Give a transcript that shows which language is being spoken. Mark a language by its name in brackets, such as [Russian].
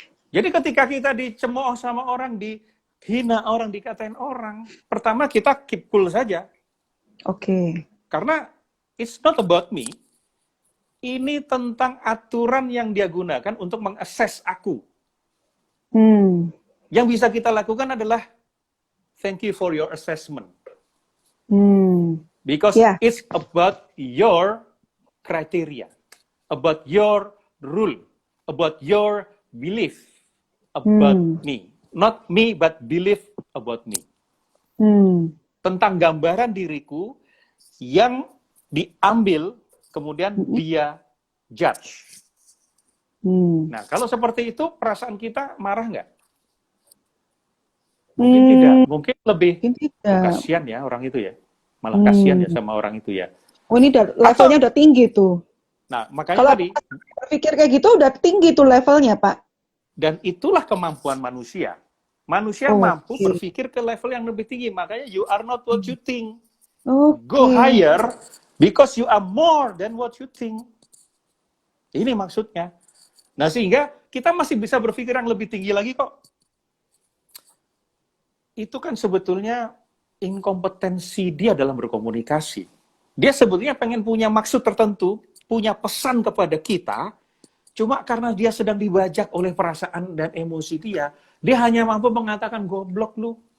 [Indonesian] Jadi ketika kita dicemooh sama orang, dihina orang, dikatain orang, pertama kita [English] keep cool [Indonesian] saja. Karena [English] it's not about me. [Indonesian] Ini tentang aturan yang dia gunakan untuk mengakses aku. Yang bisa kita lakukan adalah [English] thank you for your assessment. Because it's about your criteria, about your rule, about your belief about me. Not me, but belief about me. [Indonesian] Tentang gambaran diriku yang diambil, kemudian dia judge. Nah, kalau seperti itu, perasaan kita marah nggak? Mungkin tidak. Mungkin lebih kasihan ya orang itu ya. Malah kasihan ya sama orang itu ya. Oh, ini levelnya udah tinggi tuh. Nah, makanya kalau tadi berpikir kayak gitu udah tinggi tuh levelnya, Pak. Dan itulah kemampuan manusia. Manusia mampu berpikir ke level yang lebih tinggi. Makanya [English] you are not what you think. Go higher because you are more than what you think. [Indonesian] Ini maksudnya. Nah, sehingga kita masih bisa berpikir yang lebih tinggi lagi kok. Itu kan sebetulnya inkompetensi dia dalam berkomunikasi. Dia sebetulnya pengen punya maksud tertentu, punya pesan kepada kita, cuma karena dia sedang dibajak oleh perasaan dan emosi dia hanya mampu mengatakan goblok lu.